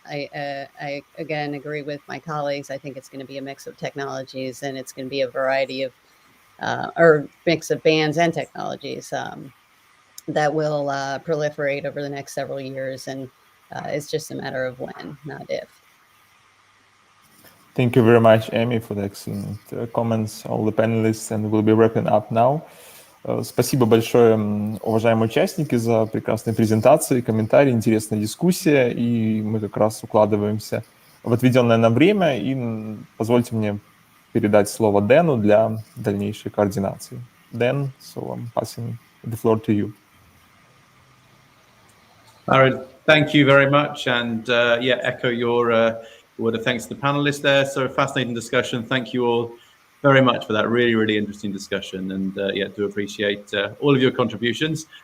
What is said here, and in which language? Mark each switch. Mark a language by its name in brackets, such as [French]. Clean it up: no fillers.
[English] I again agree with my colleagues. I think it's going to be a mix of technologies, and it's going to be a variety of or mix of bands and technologies that will proliferate over the next several years. And it's just a matter of when, not if. Thank you very much, Amy, for the excellent comments, all the panelists, and we'll be wrapping up now. [Russian] Спасибо большое, уважаемые участники, за прекрасные презентации, комментарии, интересная дискуссия, и мы как раз укладываемся в отведенное нам время, и позвольте мне передать слово Дэну для дальнейшей координации. [English] Дэн, so I'm passing the floor to you. Aaron, thank you very much, and yeah, echo your word of thanks to the panelists there. So fascinating discussion. Thank you all very much for that really interesting discussion, and yeah, do appreciate all of your contributions.